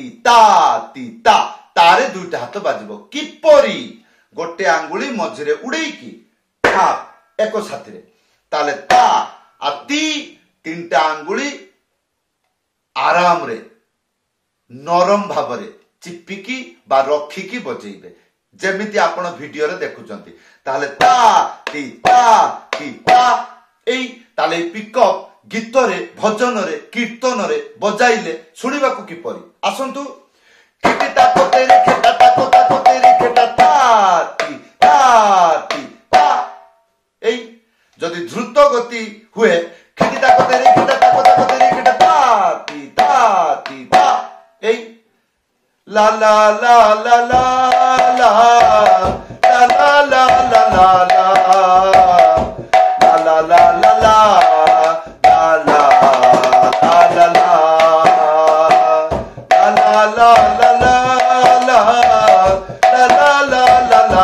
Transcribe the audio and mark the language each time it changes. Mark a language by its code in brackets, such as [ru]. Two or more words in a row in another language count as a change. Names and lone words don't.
[or] ତା ତାରେ ଦୁଇଟା ହାତ ବାଜିବ କିପରି ଗୋଟେ ଆଙ୍ଗୁଳି ମଝିରେ ଉଡ଼େଇକି ଥାପ ଏକ ସାଥିରେ ତାଲେ ତା ଆତି ତିନିଟା ଆଙ୍ଗୁଳି ଆରାମ ରେ ନରମ ଭାବରେ ଚିପିକି ବା ରଖିକି ବଜେଇବେ ଯେମିତି ଆପଣ ଭିଡିଓ ରେ ଦେଖୁଛନ୍ତି ତାଲେ ତା ତୀ ତା ଏଇ ତାଲେ ପିକଅପ ଗୀତ ରେ ଭଜନ ରେ କୀର୍ତ୍ତନ ରେ ବଜାଇଲେ ଶୁଣିବା କୁ କିପରି ଆସନ୍ତୁ ଖିଟୀ ତାକୋ ତେରେ ଖେଟା ତାକୋ ତେରେ ଖେଟା ତୀ ତା ଏଇ ଯଦି ଦ୍ରୁତ ଗତି ହୁଏ ଖିଟୀ ତାକୋ ତେରେ ଖେଟା ତାକୋ ତେରେ ଖେଟା ତୀ ତା ଏଇ ଲା ଲା ଲା ଲା ଲା ଲା ଲା ଲା ଲା ଲା ଲା ଲା ଲା ଲା ଲା ଲା la la la la